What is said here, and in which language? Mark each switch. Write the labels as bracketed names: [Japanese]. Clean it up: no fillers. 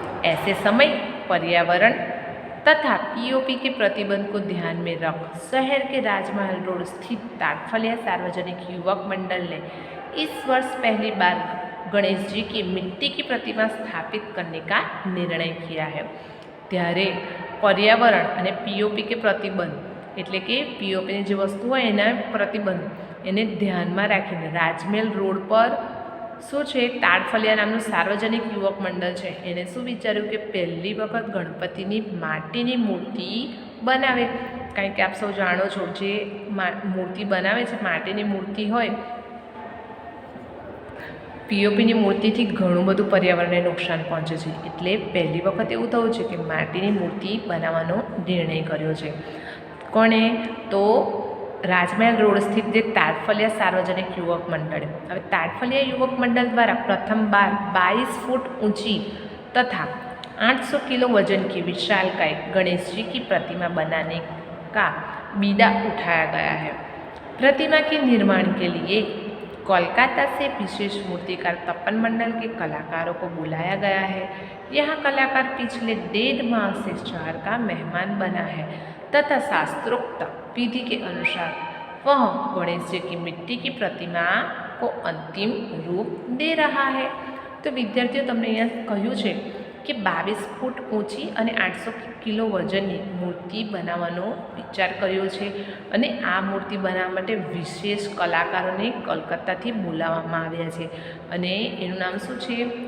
[Hindi] ऐसे समय पर्यावरण तथा पीओपी के प्रतिबंध को ध्यान में रख शहर के राजमहल रोड स्थित ताड़फलिया सार्वजनिक युवक मंडल ने इस वर्ष पहली बार गणेश जी की मिट्टी की प्रतिमा स्थापित करने का निर्णय किया है। [Gujarati] ત્યારે પર્યાવરણ અને પીઓપી કે પ્રતિબંધ એટલે કે પીઓપીની જે વસ્તુ હોય એના પ્રતિબંધ એને ધ્યાનમાં રાખીને રાજમહેલ રોડ પર શું છે, તાડફલિયા નામનું સાર્વજનિક યુવક મંડળ છે, એને શું વિચાર્યું કે પહેલી વખત ગણપતિની માટીની મૂર્તિ બનાવે। કારણ કે આપ સૌ જાણો છો, જે મૂર્તિ બનાવે છે માટીની મૂર્તિ હોય, પીઓપીની મૂર્તિથી ઘણું બધું પર્યાવરણને નુકસાન પહોંચે છે, એટલે પહેલી વખત એવું થયું છે કે માટીની મૂર્તિ બનાવવાનો નિર્ણય કર્યો છે। કોણે? તો રાજમહેલ રોડ સ્થિત જે તાડફલિયા સાર્વજનિક યુવક મંડળ। [Hindi] હવે તાડફલિયા युवक मंडल द्वारा प्रथम बार 22 फुट ऊंची तथा 800 किलो वजन की विशालकाय गणेश जी की प्रतिमा बनाने का बीड़ा उठाया गया है। प्रतिमा के निर्माण के लिए कोलकाता से विशेष मूर्तिकार तपन मंडल के कलाकारों को बुलाया गया है। यह कलाकार पिछले 1.5 माह से शहर का मेहमान बना है तथा शास्त्रोक्त विधि के अनुसार वह गणेश जी की मिट्टी की प्रतिमा को अंतिम रूप दे रहा है। [Gujarati] तो विद्यार्थियों तमने अहींया कह्युं छे [Hindi] कि 22 फूट ऊंची [Gujarati] અને 800 किलो वजननी मूर्ति बनावવાનો विचार कर्यो छे અને આ મૂર્તિ બનાવવા માટે વિશેષ કલાકારોને કલકત્તાથી બોલાવવામાં આવ્યા છે અને એનું નામ શું છે?